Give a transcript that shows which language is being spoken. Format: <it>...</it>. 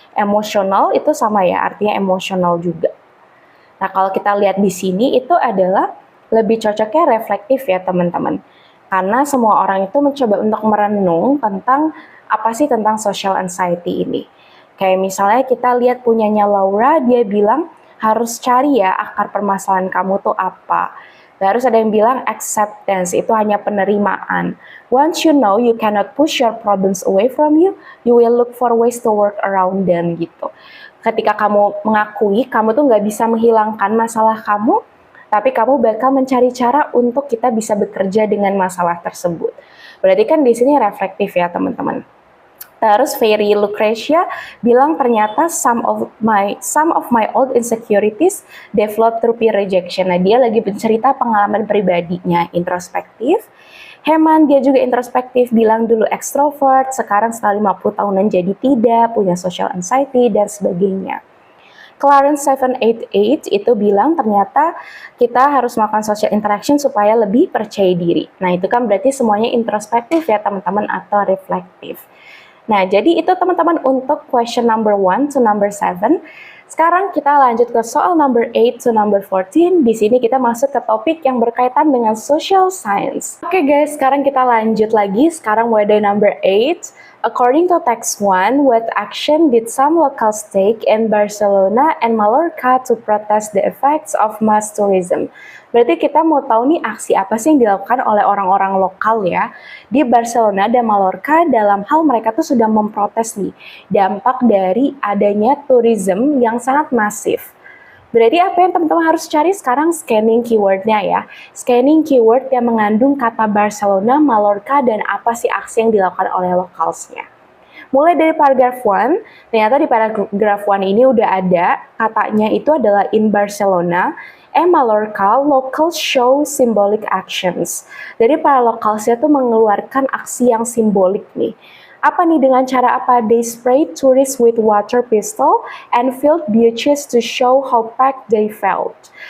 <id>Emosional itu sama ya, artinya emosional juga. Nah, kalau kita lihat di sini itu adalah lebih cocoknya reflektif ya teman-teman. Karena semua orang itu mencoba untuk merenung tentang apa sih tentang social anxiety ini. Kayak misalnya kita lihat punyanya Laura, dia bilang harus cari ya akar permasalahan kamu tuh apa. Terus ada yang bilang acceptance itu hanya penerimaan.</id> <en>Once you know you cannot push your problems away from you, you will look for ways to work around them gitu.</en> <id>Ketika kamu mengakui kamu tuh nggak bisa menghilangkan masalah kamu, tapi kamu bakal mencari cara untuk kita bisa bekerja dengan masalah tersebut. Berarti kan di sini reflektif ya teman-teman. Terus Fairy Lucretia bilang ternyata</id> <en>some of my old insecurities developed through peer rejection.</en> <id>Nah, dia lagi bercerita pengalaman pribadinya, introspektif. Heman dia juga introspektif, bilang dulu ekstrovert, sekarang setelah 50 tahunan jadi tidak, punya social anxiety dan sebagainya. Clarence 788 itu bilang ternyata kita harus melakukan social interaction supaya lebih percaya diri. Nah, itu kan berarti semuanya introspektif ya teman-teman atau reflektif. Nah, jadi itu teman-teman untuk</id> <en>question number 1 to number 7.</en> <id>Sekarang kita lanjut ke soal</id> <en>number 8 to number 14.</en> <id>Di sini kita masuk ke topik yang berkaitan dengan social science. Oke guys, sekarang kita lanjut lagi. Sekarang mulai dari number 8.</id> <en>According to text 1, what action did some locals take in Barcelona and Mallorca to protest the effects of mass tourism?</en> <id>Berarti kita mau tahu nih aksi apa sih yang dilakukan oleh orang-orang lokal ya di Barcelona dan Mallorca dalam hal mereka tuh sudah memprotes nih dampak dari adanya tourism yang sangat masif. Berarti apa yang teman-teman harus cari sekarang? Scanning keywordnya ya. Scanning keyword yang mengandung kata Barcelona, Mallorca, dan apa sih aksi yang dilakukan oleh localsnya. Mulai dari paragraf 1, ternyata di paragraf 1 ini udah ada katanya itu adalah</id> <en>in Barcelona and Mallorca, locals show symbolic actions.</en> <id>Jadi para localsnya tuh mengeluarkan aksi yang simbolik nih. Apa nih dengan cara apa?</id> <en>They sprayed tourists with water pistol and filled beaches to show how packed they felt.</en>